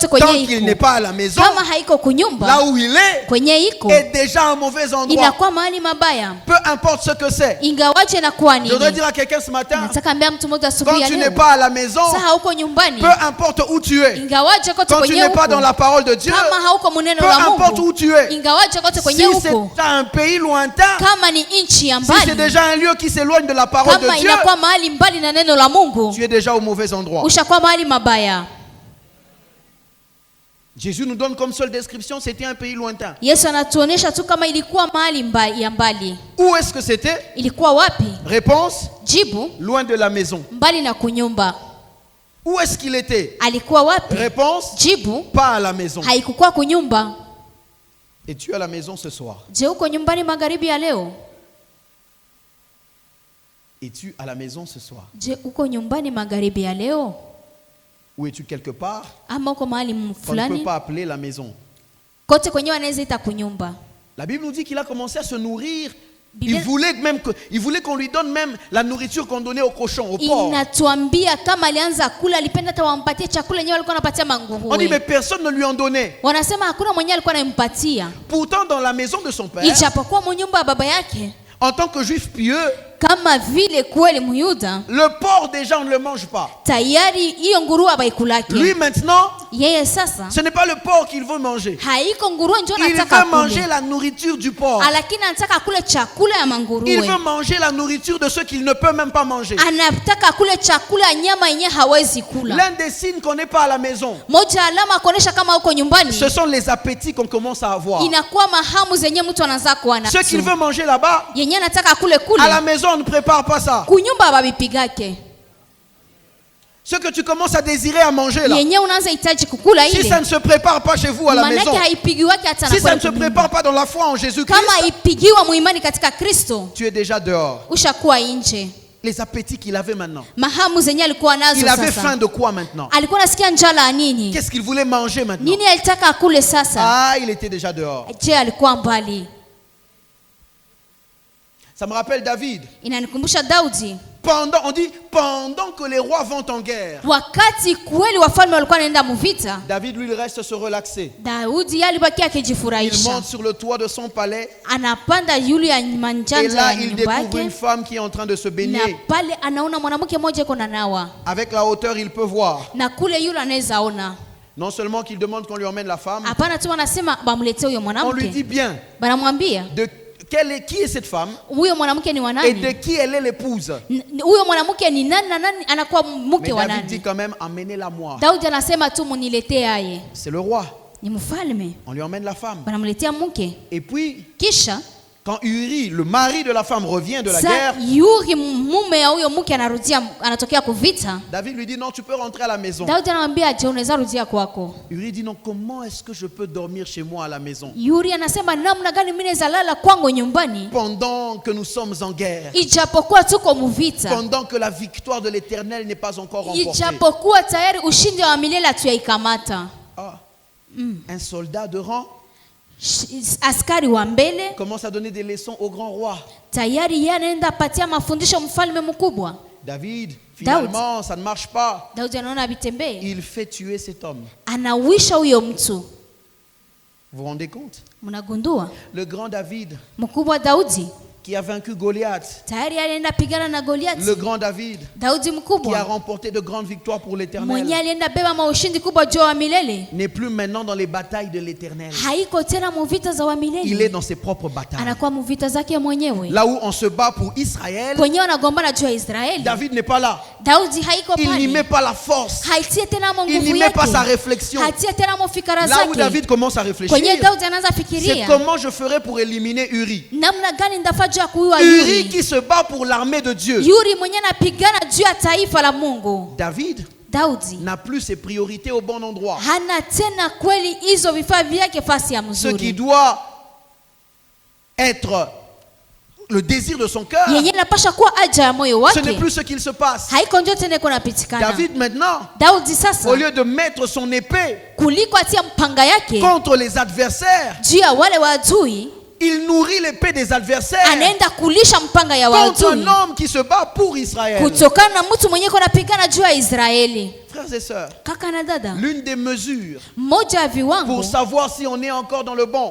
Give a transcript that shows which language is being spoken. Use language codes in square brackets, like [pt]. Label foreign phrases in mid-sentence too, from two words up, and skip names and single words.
[fr] tant [sw] kwenye [fr] qu'il n'est [sw] iko, [fr] pas à la maison, [sw] kama haiko kunyumba, [fr] là où il est [sw] kwenye iko [fr] est déjà un mauvais endroit. [sw] inakuwa mahali mabaya. [fr] Peu importe ce que c'est. [sw] Ingawaje inakuwa [fr] Je voudrais [sw] nini? [fr] dire à quelqu'un ce matin, [sw] Nataka ambia mtu mmoja [fr] quand [sw] asubuhi ya [fr] tu n'es [sw] leo, [fr] pas à la maison, [sw] sasa hauko nyumbani, [fr] peu importe où tu es, [sw] ingawaje kote [fr] quand tu [sw] kwenye [fr] n'es pas dans [sw] uko, [fr] la parole de Dieu, [sw] kama hauko muneno [fr] peu [sw] la [fr] importe où [sw] Mungu, [fr] tu es, [sw] ingawaje kote [fr] si [sw] kwenye uko, [fr] c'est un pays lointain, [sw] kama ni nchi ya [fr] si c'est [sw] mbali, [fr] déjà un lieu qui s'éloigne de la parole [sw] kama [fr] de Dieu, [sw] inakuwa mahali mbali na neno la Mungu, [fr] tu es déjà au mauvais endroit. [sw] ushakuwa mahali mabaya. [fr] Jésus nous donne comme seule description, c'était un pays lointain. [sw] Yesu anatuonesha tu kama ilikuwa mahali ya mbali. [fr] Où est-ce que c'était? [sw] Ilikuwa wapi? [fr] Réponse, [sw] Jibu, [fr] loin de la maison. [sw] mbali na kunyumba. [fr] Où est-ce qu'il était? [sw] Alikuwa wapi? [fr] Réponse, [sw] Jibu, [fr] pas à la maison. [sw] haikukuwa kunyumba. [fr] Es-tu à la maison ce soir? [sw] Je, uko nyumbani magharibi ya leo? [fr] Es-tu à la maison ce soir? [sw] Je, uko nyumbani magharibi ya leo? [fr] Ou es-tu quelque part [sw] Ama uko mahali [fr] qu'on ne peut [sw] fulani [fr] pas appeler la maison? [sw] kote kwenye wanaweza ita kunyumba. [fr] La Bible nous dit qu'il a commencé à se nourrir. [sw] Biblia- [fr] Il voulait qu'on lui donne même la nourriture qu'on donnait aux cochons, aux porcs. [sw] Inatuambia kama alianza kula, alipenda hata wampatie chakula yenyewe alikuwa anapatia [fr] On dit mais [sw] manguruwe. [fr] personne ne lui en donnait. [sw] Wanasema hakuna mwenyewe alikuwa anampatia. [fr] Pourtant dans la maison de son père, [sw] Ijapokuwa munyumba ya baba yake, [fr] en tant que juif pieux, [sw] kama vile kweli Myuda, [fr] le porc déjà on ne le mange pas. [sw] tayari hiyo nguruwe abaikulake. [fr] Lui maintenant, [sw] Yeye sasa [fr] ce n'est pas le porc qu'il veut manger. [sw] haiko nguruwe ndio [fr] Il [sw] anataka [fr] veut manger [sw] kule, [fr] la nourriture du porc. [sw] lakini anataka kule chakula ya [fr] Il [sw] manguruwe. [fr] veut manger la nourriture de ceux qu'il ne peut même pas manger. [sw] Anataka kule chakula ya nyama yenye hawezi kula. [fr] L'un des signes qu'on n'est pas à la maison, [sw] Moja alama kuonesha kama uko nyumbani, [fr] ce sont les appétits qu'on commence à avoir. [sw] inakuwa mahamu zenye mtu anaanza kuwa [fr] Ce qu'il [sw] nazo. [fr] veut manger là-bas, [sw] Yenye anataka kule [fr] à la [sw] kule, [fr] maison on ne prépare pas ça. [sw] kunyumba babipigake. [fr] Ce que tu commences à désirer à manger là, [sw] Yenye unaanza hitaji kukula [fr] si [sw] ile, [fr] ça ne se prépare pas chez vous à la [sw] manake [fr] maison, [sw] haipigiwake hata na [fr] si ça [sw] kule [fr] ne se [sw] kunyumba. [fr] prépare pas dans la foi en Jésus-Christ, [sw] Kama haipigiwa muimani katika Kristo, [fr] tu es déjà dehors. [sw] ushakuwa nje. [fr] Les appétits qu'il avait maintenant. [sw] Mahamu zenye alikuwa nazo [fr] Il avait faim [sw] sasa, [fr] de quoi maintenant? [sw] alikuwa nasikia njala ya nini? [fr] Qu'est-ce qu'il voulait manger maintenant? [sw] Nini alitaka akule sasa? [fr] Ah, il était déjà dehors. [sw] Je, alikuwa mbali. [fr] Ça me rappelle David. [sw] Inanikumbusha Daudi, [fr] Pendant que les rois vont en guerre, [sw] wakati kweli wafalme walikuwa wanaenda muvita, [fr] David lui il reste se relaxer. [sw] Daudi yeye alibaki [fr] Il [sw] akijifurahisha. [fr] monte sur le toit de son palais [sw] Anapanda yule ya [fr] et [sw] manjanja [fr] là [sw] ya [fr] il [sw] nyumba [fr] découvre une [sw] yake, [fr] femme qui est en train de se [sw] na [fr] baigner. [sw] pale anaona mwanamke mmoja yuko na nawa, [fr] Avec la hauteur, il peut voir. [sw] na kule yule anaweza ona. [fr] Non seulement qu'il demande qu'on lui emmène la femme, [sw] Hapana tu wanasema bamletee huyo [fr] on lui dit [sw] mwanamke, [fr] bien [sw] banamwambia [fr] qui est cette femme [sw] huyo mwanamke ni wa [fr] et de [sw] nani, [fr] qui elle est l'épouse. [sw] huyo mwanamke ni nani na nani anakuwa [fr] Mais [sw] mke wa [fr] David dit [sw] nani. [fr] quand même, emmenez-la moi. [sw] Daudi anasema tu muniletee aye, [fr] C'est le roi. [sw] ni mfalme, [fr] On lui emmène la femme. [sw] banamletea mke. [fr] Et puis, [sw] Kisha [fr] quand Uri, le mari de la femme, revient de la sa guerre, [sw] Yuri mume ya huyo mke anatokea kuvita. [fr] David lui dit non, tu peux rentrer à la maison. [sw] Daudi anamwambia je, unaweza rudia kwako. [fr] Uri dit non, comment est-ce que je peux dormir chez moi à la maison [sw] Yuri anasema namna gani mimi naweza lala kwangu nyumbani [fr] pendant que nous sommes en guerre, [sw] ijapokuwa tuko muvita, [fr] pendant que la victoire de l'Éternel n'est pas encore remportée. [sw] ijapokuwa tayari ushindi wa milele hatuyaikamata. [fr] Ah, un soldat de rang [sw] Askari wa mbele [fr] commence à donner des leçons au grand roi. [sw] tayari yeye anaenda patia mafundisho mfalme mkubwa. [fr] David, finalement, ça ne marche pas. [sw] Daudi anaona vitembee, [fr] Il fait tuer cet homme. [sw] anawisha huyo mtu. [fr] Vous vous rendez compte? [sw] Mnagundua [fr] Le grand David [sw] mkubwa Daudi [fr] qui a vaincu Goliath. [sw] tayari alienda pigana na Goliathi. [fr] Le grand David [sw] Daudi [fr] qui a [sw] mkubwa [fr] remporté de grandes victoires pour [sw] mwenye [fr] l'Éternel [sw] alienda beba maushindi kubwa juu wa milele, [fr] n'est plus maintenant dans les batailles de l'Éternel. [sw] haiko tena muvita za wa [fr] Il est [sw] milele, [fr] dans ses propres batailles. [sw] anakuwa muvita zake mwenyewe. [fr] Là où on se bat pour Israël, [sw] Kwenye wanagombana juu ya Israeli, [fr] David n'est pas là. [sw] Daudi haiko [fr] Il n'y met [sw] pale, [fr] pas la force. [sw] haitie tena mo [fr] Il n'y [sw] nguvu [fr] met pas sa [sw] yake, [fr] réflexion. [sw] hatie tena mo fikara [fr] Là où [sw] zake. [fr] David commence à réfléchir, [sw] Kwenye Daudi anaanza [fr] c'est [sw] fikiria [fr] comment je ferai pour éliminer Uri. [sw] namna gani ndafaa juu ya kuua [fr] Uri [sw] Yuri. [fr] qui se bat pour l'armée de Dieu. [sw] Yuri mwenye anapigana juu ya taifa la Mungu. [fr] David [sw] Daudi [fr] n'a plus ses priorités au bon endroit. [sw] hana tena kweli hizo vifaa vyake fasi ya [fr] Ce qui [sw] mzuri, [fr] doit être le désir de son cœur, [sw] yenye napasha kuwa haja ya moyo [fr] ce n'est [sw] wake, [fr] plus ce qu'il se passe. [sw] haiko ndio tena iko napitikana. [fr] David maintenant, [sw] Daudi sasa [fr] au lieu de mettre son épée [sw] kuliko atia mpanga yake [fr] contre les adversaires, [sw] juu ya wale waadui, [fr] il nourrit l'épée des adversaires [sw] anaenda kulisha mpanga ya [fr] contre [sw] waadui [fr] un homme qui se bat pour Israël. [sw] kutokana na mtu mwenye iko napigana juu ya Israeli. [fr] Frères et sœurs, [sw] Kaka na dada, [fr] l'une des mesures [sw] mmoja ya [fr] pour [sw] viwango [fr] savoir si on est encore dans le bon,